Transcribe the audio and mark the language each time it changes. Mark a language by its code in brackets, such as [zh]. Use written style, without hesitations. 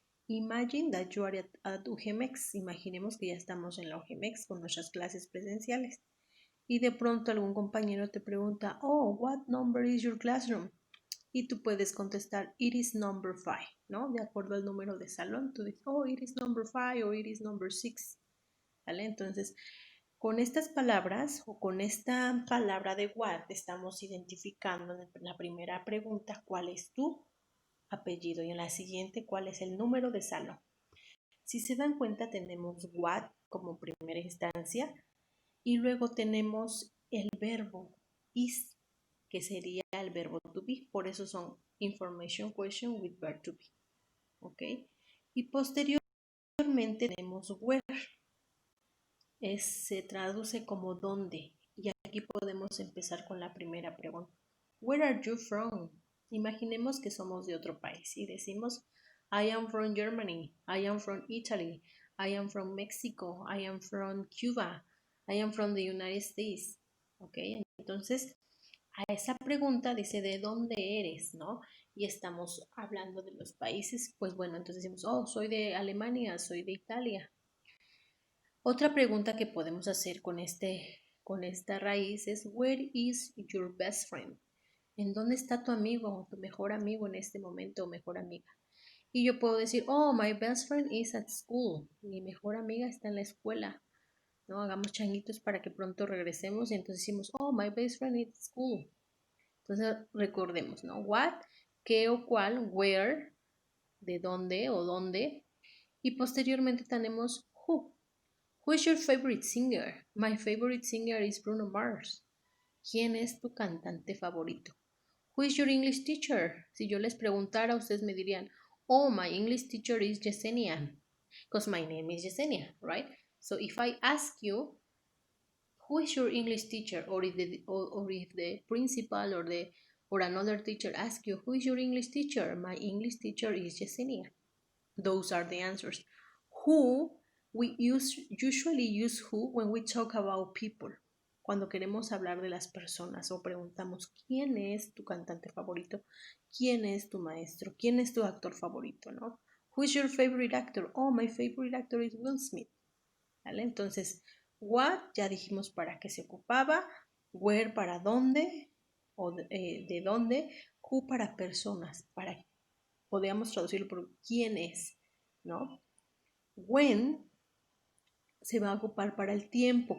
[en] Imagine that you are at UGMX. [es] Imaginemos que ya estamos en la UGMX con nuestras clases presenciales. Y de pronto algún compañero te pregunta, oh, [en] what number is your classroom? [es] Y tú puedes contestar, [en] it is number 5, [es] ¿no? De acuerdo al número de salón, tú dices, oh, it is number 5 o [en] it is number 6, [es] ¿vale? Entonces, con estas palabras o con esta palabra de what estamos identificando en la primera pregunta cuál es tu apellido y en la siguiente cuál es el número de salón. Si se dan cuenta, tenemos what como primera instancia y luego tenemos el verbo is, que sería el verbo to be. Por eso son information question with verb to be. ¿Ok? Y posteriormente tenemos where. Se traduce como dónde. Y aquí podemos empezar con la primera pregunta. [en] Where are you from? [es] Imaginemos que somos de otro país y decimos [en] I am from Germany, I am from Italy, I am from Mexico, I am from Cuba, I am from the United States. ¿Ok? [es] Entonces, a esa pregunta dice ¿de dónde eres? ¿No? Y estamos hablando de los países, pues bueno, entonces decimos, oh, soy de Alemania, soy de Italia. Otra pregunta que podemos hacer con esta raíz es [en] where is your best friend? [es] ¿En dónde está tu amigo, tu mejor amigo en este momento o mejor amiga? Y yo puedo decir, oh, [en] my best friend is at school. [es] Mi mejor amiga está en la escuela. ¿No? Hagamos changuitos para que pronto regresemos y entonces decimos, oh, [en] my best friend is at school. [es] Entonces recordemos, ¿no? What, qué o cuál, where, de dónde o dónde. Y posteriormente tenemos who. [en] Who is your favorite singer? My favorite singer is Bruno Mars. [es] ¿Quién es tu cantante favorito? [en] Who is your English teacher? [es] Si yo les preguntara, ustedes me dirían, [en] oh, my English teacher is Yesenia, because my name is Yesenia, right? So if I ask you, who is your English teacher, or if the principal or another teacher asks you, who is your English teacher? My English teacher is Yesenia. Those are the answers. Who, usually use who when we talk about people. [es] Cuando queremos hablar de las personas o preguntamos quién es tu cantante favorito, quién es tu maestro, quién es tu actor favorito, ¿no? [en] Who is your favorite actor? Oh, my favorite actor is Will Smith. [es] ¿Vale? Entonces, what ya dijimos para qué se ocupaba, where para dónde, o de dónde, who para personas, podríamos traducirlo por quién es, ¿no? When se va a ocupar para el tiempo.